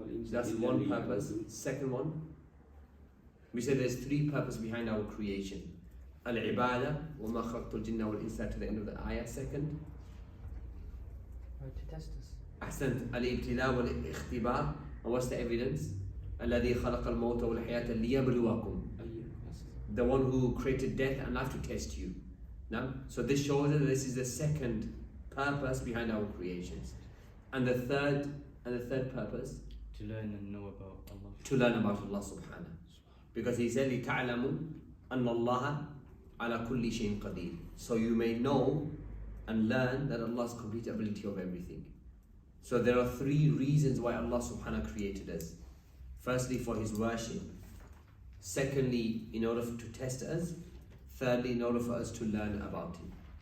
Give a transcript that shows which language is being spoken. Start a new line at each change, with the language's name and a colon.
English: That's one purpose. Second one, we said there's 3 purposes behind our creation. Al-Ibadah,
Arabic: وَمَا خَلَقْتُ الْجِنَّ وَالْإِنسَ
English: to the end of the ayah. Second, To test us.
Arabic: أحسنت, الابتلاء والاختبار.
English: And what's the evidence?
Arabic: الذي خلق الموت والحياة ليبلوكم.
English: The one who created death and life to test you. Now, so this shows that this is the second purpose behind our creations. And the third purpose? To learn and know about Allah. To learn about Allah subhanahu. Because He said,
Arabic: لِتَعْلَمُوا أَنَّ اللَّهَ عَلَى كُلِّ شَيْءٍ قَدِيرٌ.
English: So you may know and learn that Allah's complete ability of everything. So there are 3 reasons why Allah subhanahu created us. Firstly, for His worship. Secondly, in order to test us. Thirdly, in order for us to learn about Him.